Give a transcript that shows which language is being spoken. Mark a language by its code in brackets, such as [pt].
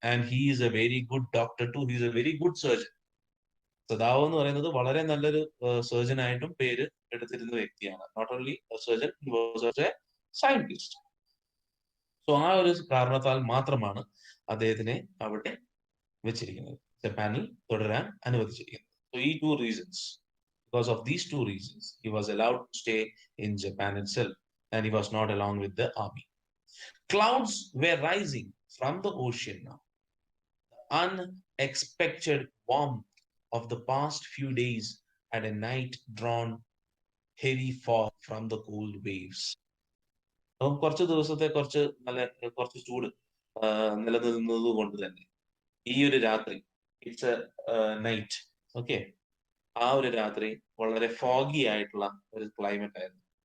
[en] And he is a very good doctor too, he is a very good surgeon. [ml] സദാവോ എന്ന് പറയുന്നത് വളരെ നല്ലൊരു surgeon ആയിട്ടും പേര് എടുത്തിരുന്ന വ്യക്തിയാണ്. [en] Not only surgeon, he was also a scientist. [ml] So ആ ഒരു കാരണത്താൽ മാത്രമാണ് അദ്ദേഹത്തിനെ അവിടെ വെച്ചിരിക്കുന്നത്, ജപ്പാനിൽ തുടരാൻ അനുവദിച്ചിരിക്കുന്നത്. [en] So ഈ two reasons, because of these two reasons, he was allowed to stay in Japan itself, and he was not along with the army. Clouds were rising from the ocean now. Unexpected warmth of the past few days had a night drawn heavy fog from the cold waves. [ml] അപ്പം കുറച്ച് ദിവസത്തെ കുറച്ച് ചൂട് നിലനിന്നത് കൊണ്ട് തന്നെ ഈ ഒരു രാത്രി, [en] it's a night, [ml] ഓക്കെ, ആ ഒരു രാത്രി വളരെ ഫോഗി ആയിട്ടുള്ള ഒരു ക്ലൈമറ്റ് ആയിരുന്നു.